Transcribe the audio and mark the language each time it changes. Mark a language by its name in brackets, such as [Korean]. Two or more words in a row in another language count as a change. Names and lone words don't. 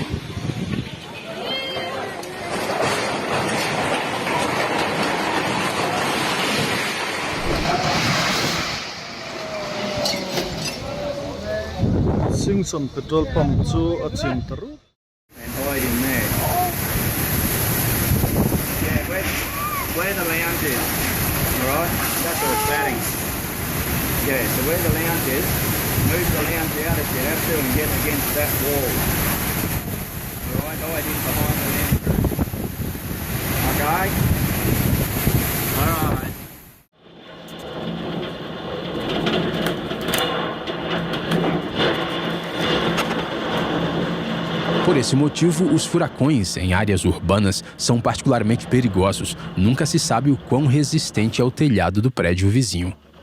[Mizo] Singson [English] petrol pump [Mizo] chu a chim taru. [English] Where the land is, alright? That's the setting. Yeah, so where the land is, move the land out if you have to and get against that wall. Alright, always in behind the land. Okay? Alright. [Portuguese] Por esse motivo, os furacões em áreas urbanas são particularmente perigosos. Nunca se sabe o quão resistente é o telhado do prédio vizinho.